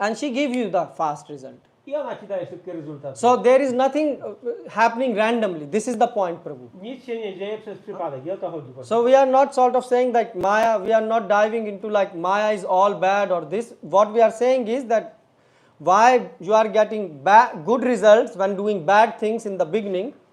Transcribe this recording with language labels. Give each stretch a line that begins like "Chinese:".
English: and she gives you the fast result.
Polish: i ona ci daje szybkie rezultaty.
English: So there is nothing happening randomly. This is the point, Prabhu.
Polish: Nic się nie dzieje przez przypadek i o to chodzi.
English: So we are not sort of saying that Maya, we are not diving into like Maya is all bad or this. What we are saying is that why you are getting good results when doing bad things in the beginning.